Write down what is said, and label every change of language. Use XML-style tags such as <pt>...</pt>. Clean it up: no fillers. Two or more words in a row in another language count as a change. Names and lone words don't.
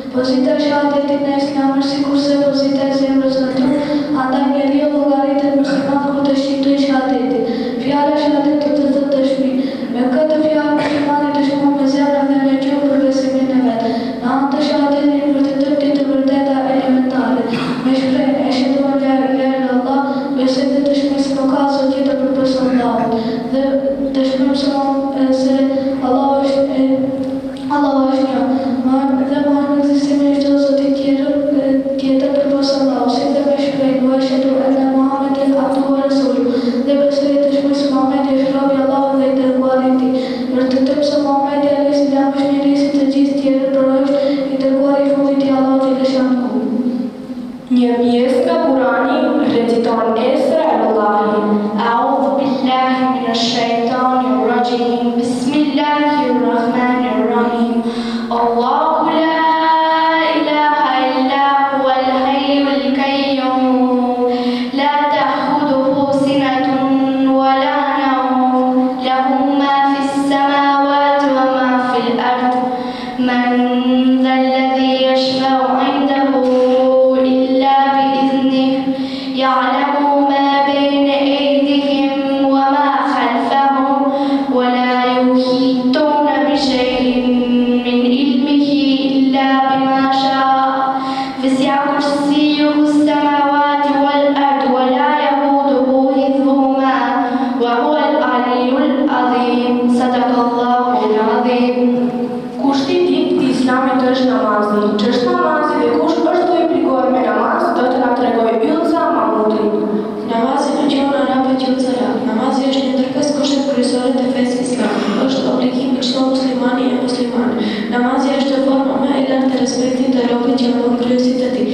<sq>Pozita e shahadetit në islam është sikurse pozita e zemrës në tru, andaj njeriu llogaritet musliman kur të shqiptoj shahadetin. Fjala shahadetit të thotë dëshmi. Me këtë fjalë muslimani dëshmon me zemrën dhe me gjuhën për besimin e vet. Në anë të shahadetit vërtetoj ditë të vërteta elementare. Me shprehje</sq> <ar>أشهد أن لا إله إلا الله,</ar> <sq>besoj dhe dëshmoj se nuk ka zot tjetër përveç Allahut. Dhe dëshmoj se Allah është një. Dhe Muhammed ekzistimi çdo zoti tjetër përveç Allahut. Si dhe me shprehje</sq> <ar>أشهد أن محمدا عبده ورسوله.</ar> <sq>Dhe besoj dhe dëshmoj se Muhamedi është robi i Allahut dhe i dërguari i tij. Vërtetoj se Muhamedi</sq> <ar>عليه السلام</ar> <sq>është njeri si të gjithë tjerët, por është i dërguari i fundit i Allahut i veçantë. Një pjesë nga Kurani reciton Esra'ullahi.</sq> <ar>أعوذ بالله من الشيطان الرجيم. بسم الله الرحمن الرحيم. الله لا إله إلا هو الحي القيوم. لا تأخذه سنة ولا نوم. له ما في السماوات وما في الأرض. من ذا الذي يشفع عنده يعلم ما بين أيديهم وما خلفهم ولا يحيطون بشيء من علمه إلا بما شاء وسع كرسيه السماوات والأرض ولا يئوده حفظهما وهو العلي العظيم صدق الله العظيم.</ar> <sq>Kushti i dytë i Islamit është namazi. Ç'është namazi dhe kush është të obliguar me namaz, do të na tregojë Ylza Mahmudi. Namazi në gjuhën arabe quhet salat. Namazi është një ndër pesë kushtet kryesore të fesë islame. Është obligim i çdo muslimani e muslimane. Namazi është forma më e lartë e respektit të robit që bën kryesit të tij.</sq>